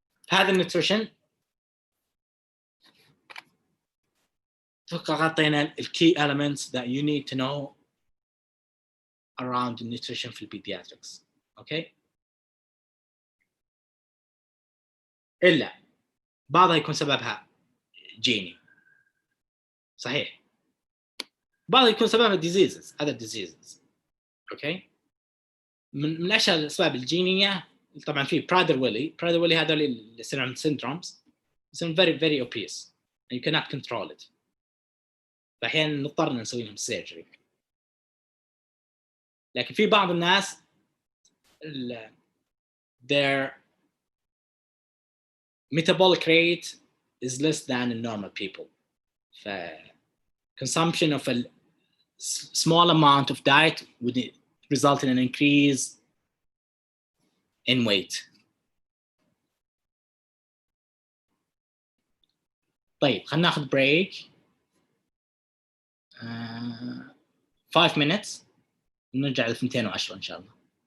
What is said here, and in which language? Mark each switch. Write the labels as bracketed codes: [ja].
[ar] هذا النيوتريشن غطينا [en] key elements that you need to know around nutrition [ar] في [en] pediatrics. Okay? [ar] إلا بعضها يكون سببها جيني. صحيح. بعضها يكون سببها [en] other diseases. Okay? [ar] من أشهر الأسباب الجينية طبعا في Prader-Willi هذول اللي يصير عندهم syndromes يصيرون [en] very very obese and you cannot control it. [ar] فأحيانا نضطر نسوي لهم surgery. لكن في بعض الناس [en] their metabolic rate is less than normal people. Consumption of a small amount of diet would result in an increase in weight. [ar] طيب خلينا ناخذ [en] break 5 minutes [ar] ونرجع ل 210 إن شاء الله.